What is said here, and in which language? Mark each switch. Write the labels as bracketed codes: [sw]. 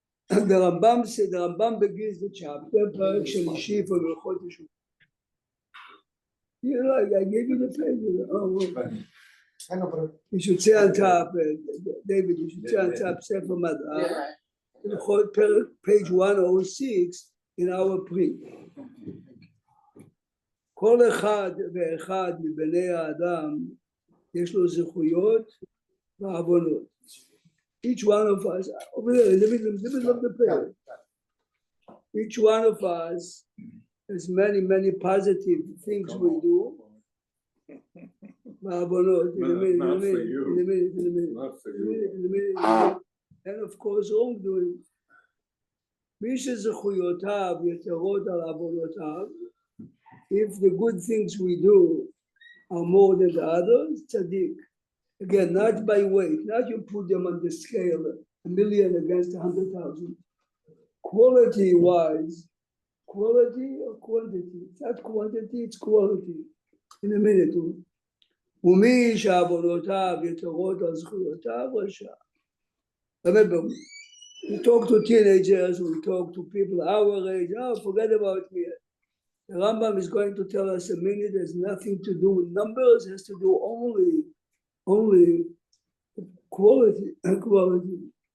[en] And the Rambam begins the chapter, [he] פרק שלישי [en] for הלכות תשובה. You know, I gave you the page. Oh, I know, but you should say on top, David, you should say on top, Sefer Mad'a, page 106 in our print. [he] כל אחד ואחד מבני האדם יש לו זכויות ועוונות. [en] Each one of us, over there, in the middle of the page, each one of us has many positive things we do. Not for you. Not for you. And of course, wrongdoing. [he] מי שזכויותיו יתרות על עוונותיו, [en] if the good things we do are more than the others, tzaddik. Again, not by weight, not you put them on the scale, 1,000,000 against 100,000. Quality-wise, quality or quantity? It's not quantity, it's quality. In a minute. [he] ומי שעוונותיו יתרות על זכויותיו רשע. [en] Remember, we talk to teenagers, we talk to people our age, forget about me. The Rambam is going to tell us a minute has nothing to do with numbers, has to do only quality and quality.